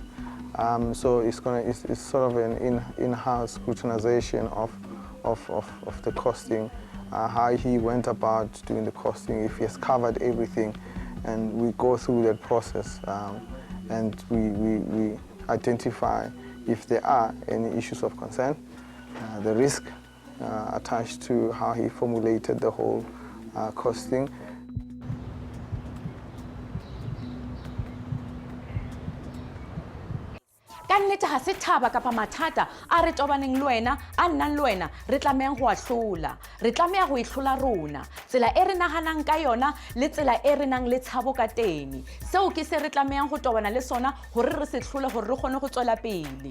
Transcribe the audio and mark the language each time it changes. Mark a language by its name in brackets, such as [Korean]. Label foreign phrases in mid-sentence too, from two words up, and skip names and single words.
[English] So it's sort of an in-house scrutinization of the costing, how he went about doing the costing, if he has covered everything, and we go through that process and we identify if there are any issues of concern, the risk attached to how he formulated the whole costing. [Southern Sotho] Ka nnete ha se thaba kapa mathata a re tobaneng le wena a nnang le wena re tlameha go a hlola re tlameha go ihlola rona tsela e re nahanang ka yona le tsela e re nang le tshabo ka teng seo ke se re tlameha go tobana le sona gore re se hlole gore re kgone go tswela pele.